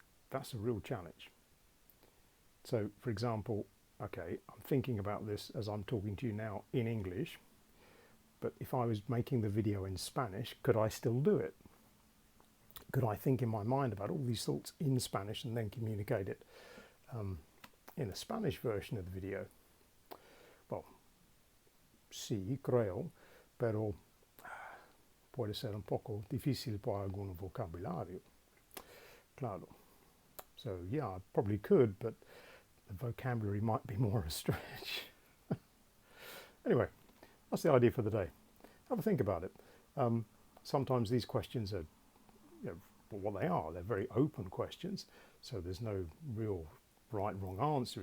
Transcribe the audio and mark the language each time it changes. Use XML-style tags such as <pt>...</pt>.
<en>That's a real challenge. So, for example, okay, I'm thinking about this as I'm talking to you now in English, but if I was making the video in Spanish, could I still do it? Could I think in my mind about all these thoughts in Spanish and then communicate it in a Spanish version of the video? Well,</en> <es>sí, creo, pero puede ser un poco difícil por algún vocabulario. Claro.</es> <en>So, yeah, I probably could, but the vocabulary might be more a stretch. Anyway, that's the idea for the day. Have a think about it. Sometimes these questions are, what they are. They're very open questions, so there's no real right, wrong answer.</en>